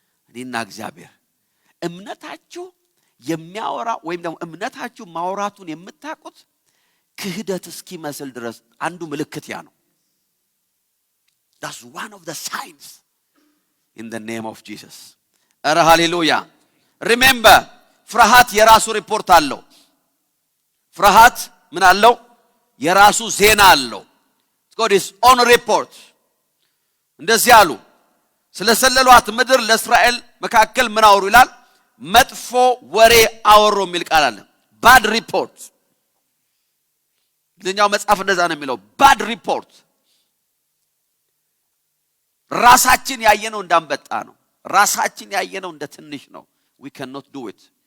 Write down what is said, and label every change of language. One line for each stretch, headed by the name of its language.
Amharic: እኔና እግዚአብሔር እምነታችሁ የሚያወራ ወይም ደግሞ እምነታችሁ ማውራቱን የምታውቁት ክህደት እስኪመስል ድረስ አንዱ ምልክት ያ ነው።
English: That's one of the signs in the name of Jesus. Hallelujah.
Amharic: Remember, ፍርሃት የራሱ ሪፖርት አለው። ፍርሃት ምን አለው? የራሱ ዜና አለው።
English: It's got its own report.
Amharic: እንደዚህ አሉ፣ ስለሰለሏት ምድር ለእስራኤል መካከል ምን አወሩ ይላል? መጥፎ ወሬ አወሩ የሚል ቃል አለ። bad report። ለኛው መጽሐፍ እንደዛ ነው የሚለው bad report። ራሳችን ያየነው እንዳንበጣ ነው። ራሳችን ያየነው እንደ ትንሽ ነው።
English: we cannot do it.